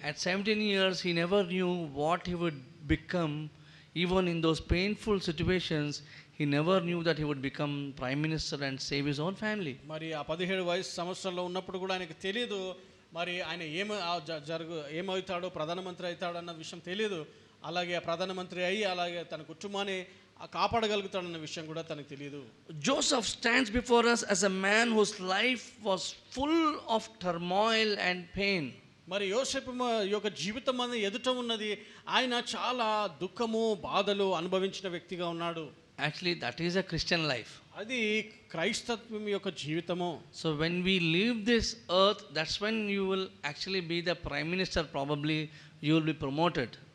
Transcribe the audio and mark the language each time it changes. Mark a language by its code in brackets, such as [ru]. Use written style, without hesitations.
[en] At 17 years he never knew what he would become. Even in those painful situations, he never knew that he would become prime minister and save his own family. [te] మరి ఆ 17 సంవత్సరాల్లో ఉన్నప్పుడు కూడా ఆయనకు తెలియదు మరి ఆయన ఏమవుతాడో, ప్రధానమంత్రి అవుతాడో అన్న విషయం తెలియదు. అలాగే ప్రధానమంత్రి అయ్యి అలాగే తన కుటుంబాన్ని కాపాడగలుగుతాడన్న విషయం కూడా తనకు తెలియదు. [en] Joseph stands before us as a man whose life was full of turmoil and pain. [te] మరి యోసేపు యొక్క జీవితం అనేది ఎదుట ఉన్నది. ఆయన చాలా దుఃఖము బాధలు అనుభవించిన వ్యక్తిగా ఉన్నాడు. [en] Actually, that is a Christian life. [te] అది క్రైస్తత్వం యొక్క జీవితము. [en] So when we leave this earth, that's when you will actually be the prime minister, probably you will be promoted.